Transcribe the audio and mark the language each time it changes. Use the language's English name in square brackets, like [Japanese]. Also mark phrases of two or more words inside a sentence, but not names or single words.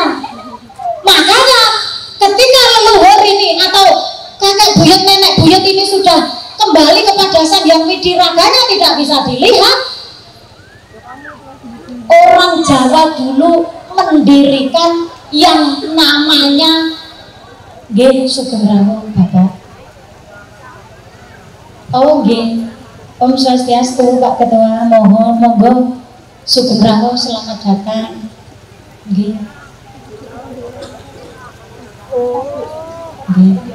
[Indonesian] Makanya ketika leluhur ini atau kakek buyut nenek buyut ini sudah kembali kepada Sang Hyang Widi, raganya tidak bisa dilihat, orang Jawa dulu mendirikan yang namanya [Javanese] nggih Sugeng Rawuh [Indonesian] Bapak. [Javanese] Oh nggih, [Balinese] Om Swastiastu [Indonesian] Pak Ketua, mohon [Javanese] monggo Sugeng Rawuh [Indonesian] selamat datang. [Javanese] Nggih. Nggih.